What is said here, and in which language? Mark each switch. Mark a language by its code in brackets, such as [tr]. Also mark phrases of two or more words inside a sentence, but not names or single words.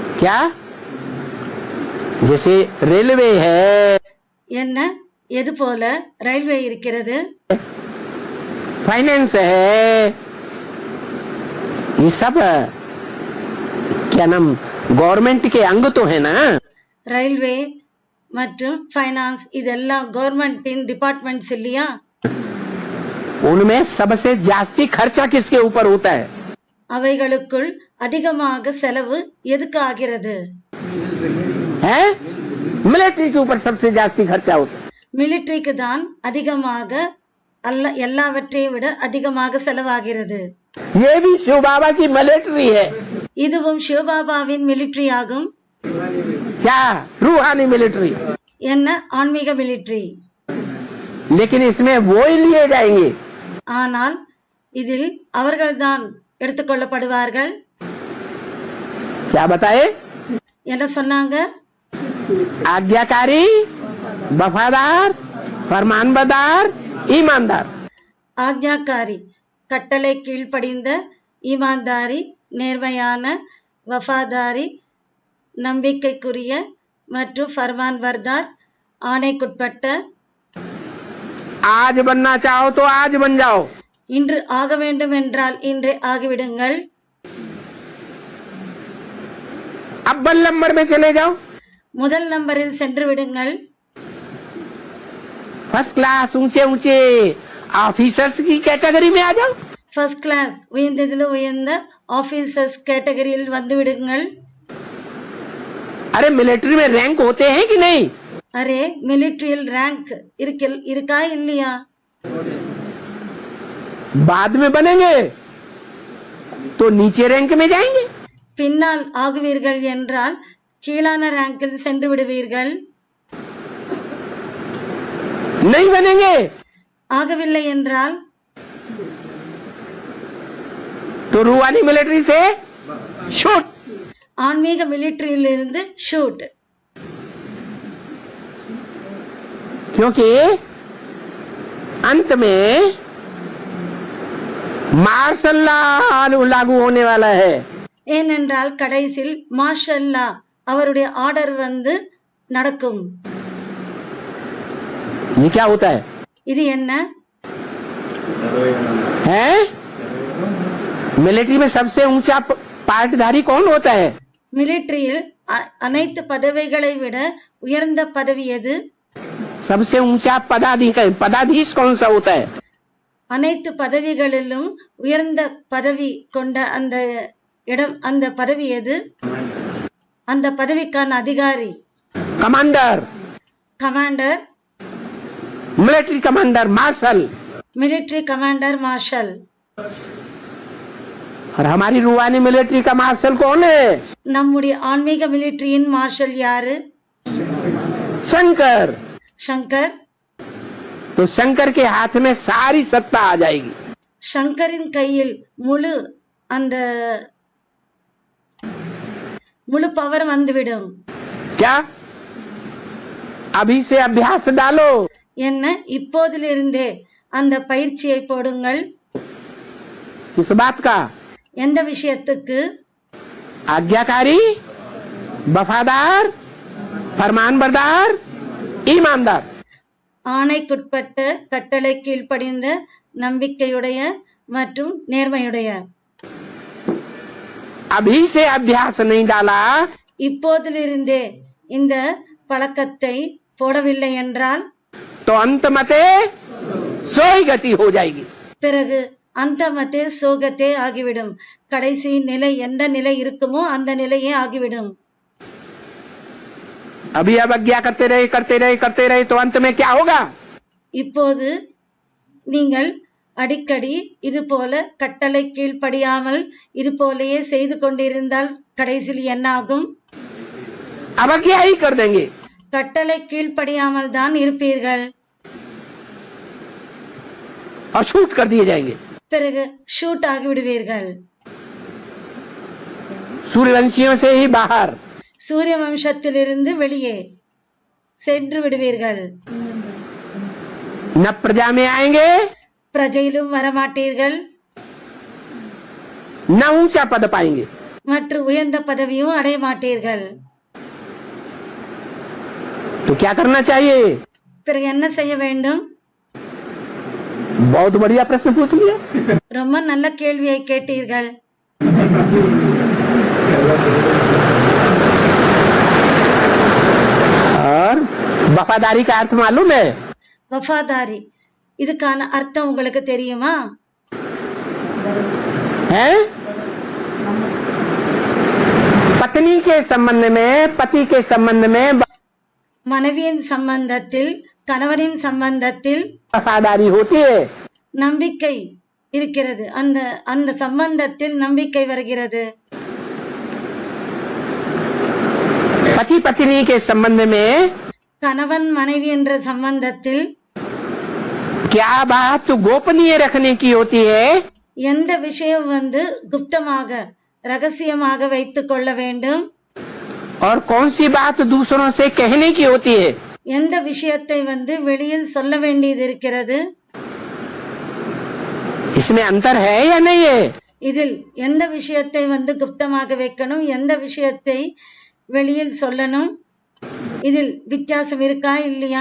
[hi] क्या? जैसे रेलवे है, [ta] என்ன எது போல ரயில்வே இருக்கிறது, [hi] फाइनेंस है, ये सब क्या नाम गवर्नमेंट के अंग तो है ना। [ta] ரயில்வே மற்றும் ஃபைனான்ஸ் இதெல்லாம் கவர்மெண்டின் டிபார்ட்மெண்ட்ஸ் இல்லையா? [hi] उनमें सबसे जास्ती खर्चा किसके ऊपर होता है? [ta] அவைகளுக்குள் அதிகமாக செலவு எதுக்கு ஆகிறது? [hi] है मिलिट्री के ऊपर सबसे जास्ती खर्चा होता है। [ta] மிலிட்டரிக்கு தான் அதிகமாக எல்லாவற்றையும் விட அதிகமாக செலவாகிறது. [hi] ये भी शिव बाबा की मिलिट्री है। [ta] இதுவும் சிவபாபாவின் மிலிட்டரி ஆகும். [hi] क्या? रूहानी मिलिट्री। [ta] என்ன? ஆன்மீக மிலிட்டரி. [hi] लेकिन इसमें वो ही लिए जाएंगे। [ta] ஆனால் இதில் அவர்கள்தான் எடுத்துக்கொள்ளப்படுவார்கள். [hi] क्या बताए? [ta] என்ன சொன்னாங்க? [hi] आज्ञाकारी, वफादार, फरमानबरदार, ईमानदार। [ta] ஆக்ஞாக்காரி கட்டளை கீழ்ப்படிந்த, ஈமான்தாரி நேர்மையான, வஃபாதாரி நம்பிக்கைக்குரிய மற்றும் [hi] फरमान बरदार [ta] ஆணைக்குட்பட்ட. [hi] आज बनना चाहो तो आज बन जाओ। [ta] இன்று ஆக வேண்டும் என்றால் இன்றே ஆகிவிடுங்கள். [hi] अब 1 नंबर में चले जाओ। [ta] முதல் நம்பரில் சென்று விடுங்கள். [en] first class [hi] ऊंचे ऊंचे ऑफिसर्स की कैटेगरी में आ जाओ। [en] first class [ta] உயர்ந்ததில் உயர்ந்த ஆபீசர்ஸ் கேட்டகரியில் வந்து விடுங்கள். [hi] अरे मिलिट्री में रैंक होते हैं कि नहीं? [ta] அரே மிலிட்டரியில் ரேங்க் இருக்கா இல்லையா? [hi] बाद में बनेंगे तो नीचे रैंक में जाएंगे। [ta] பின்னால் ஆகுவீர்கள் என்றால் கீழான ரேங்கில் சென்று விடுவீர்கள். [hi] नहीं बनेंगे [ta] ஆகவில்லை என்றால் [hi] तो रूहानी मिलिट्री से शूट। [ta] ஆன்மீக மிலிட்டரியிலிருந்து ஷூட். [hi] क्योंकि अंत में [en] martial law [hi] लागू होने वाला है। [ta] ஏனென்றால் கடைசியில் மார்ஷல்லா அவருடைய ஆர்டர் வந்து நடக்கும். [hi] ये क्या होता है? [ta] இது என்ன? [hi] है मिलिट्री में सबसे ऊंचा पार्टधारी कौन होता है? [ta] மிலிட்டரியில் அனைத்து பதவிகளை விட உயர்ந்த பதவி எது? [hi] सबसे ऊंचा पदाधीश कौन सा होता है? [ta] அனைத்து பதவிகளிலும் உயர்ந்த பதவி கொண்ட அந்த இடம், அந்த பதவி எது? அந்த பதவிக்கான அதிகாரி [hi] कमांडर, [ta] கமாண்டர், [en] military commander, marshal. military commander, marshal. [hi] और हमारी रूहानी मिलिट्री का मार्शल कौन है? [ta] நம்முடைய ஆன்மீக மிலிட்டரியின் மார்ஷல் யாரு? [hi] शंकर। [ta] சங்கர். [hi] तो शंकर के हाथ में सारी सत्ता आ जाएगी। [ta] சங்கரின் கையில் அந்த முழு பவர் வந்துவிடும். [hi] क्या? अभी से अभ्यास डालो। [ta] என்ன? இப்போதிலிருந்தே அந்த பயிற்சியை போடுங்கள். [hi] किस बात का? [ta] எந்த விஷயத்துக்கு? [hi] आज्ञाकारी, वफादार, फरमानबरदार, ईमानदार। [ta] ஆணைக்குட்பட்ட, கட்டளை கீழ்ப்படிந்த, நம்பிக்கையுடைய மற்றும் நேர்மையுடைய. [hi] अभी से अभ्यास नहीं डाला [ta] இப்போதிலிருந்தே இந்த பழக்கத்தை போடவில்லை என்றால் [hi] तो अंत मते सोई गति हो जाएगी। [ta] பிறகு அந்த மத்தே சோகத்தே ஆகிவிடும். கடைசி நிலை எந்த நிலை இருக்குமோ அந்த நிலையே ஆகிவிடும். [hi] अभी अवज्ञा करते रहे तो अंत में क्या होगा? [ta] இப்போது நீங்கள் அடிக்கடி இது போல கட்டளை கீழ்ப்படியாமல் இது போலயே செய்து கொண்டிருந்தால் கடைசியில் என்ன ஆகும்? [hi] अवज्ञा ही कर देंगे। [ta] கட்டளை கீழ்ப்படியாமல் தான் இருப்பீர்கள். [hi] और शूट कर दिए जाएंगे। [ta] பிறகு ஷூட் ஆகி விடுவீர்கள். [hi] सूर्यवंशियों से ही बाहर, [ta] சூரிய வம்சத்திலிருந்து வெளியே சென்று விடுவீர்கள். [hi] न प्रजा में आएंगे, [ta] பிரஜையிலும் வரமாட்டீர்கள், [hi] न ऊंचा पद पाएंगे। [ta] மற்றும் உயர்ந்த பதவியும் அடைய மாட்டீர்கள். [hi] तो क्या करना चाहिए? [ta] பிறகு என்ன செய்ய வேண்டும்? [hi] बहुत बढ़िया प्रश्न पूछ लिया. [ta] ரொம்ப நல்ல கேள்வியை கேட்டீர்கள். [hi] और वफादारी का अर्थ मालूम है? [ta] வஃபாதாரி இதுக்கான அர்த்தம் உங்களுக்கு தெரியுமா? [hi] है? पत्नी के संबंध में, पति के संबंध में [ta] மனைவியின் சம்பந்தத்தில், கணவனின் சம்பந்தத்தில் [hi] वफादारी होती है. [ta] நம்பிக்கை இருக்கிறது. அந்த அந்த சம்பந்தத்தில் நம்பிக்கை வருகிறது. [hi] पति पत्नी के संबंध में [ta] கணவன் மனைவி என்ற சம்பந்தத்தில் [hi] क्या बात गोपनीय रखने की होती है? [ta] எந்த விஷயம் குப்தமாக ரகசியமாக வைத்துக் கொள்ள வேண்டும்? [hi] और कौन सी बात दूसरों से कहने की होती है? [ta] எந்த விஷயத்தை வெளியில் சொல்ல வேண்டியது இருக்கிறது? [hi] इसमें अंतर है या नहीं है? [ta] இதில் எந்த விஷயத்தை குப்தமாக வைக்கணும், எந்த விஷயத்தை வெளியில் சொல்லணும், இதில் வித்தியாசம் இருக்கா இல்லையா?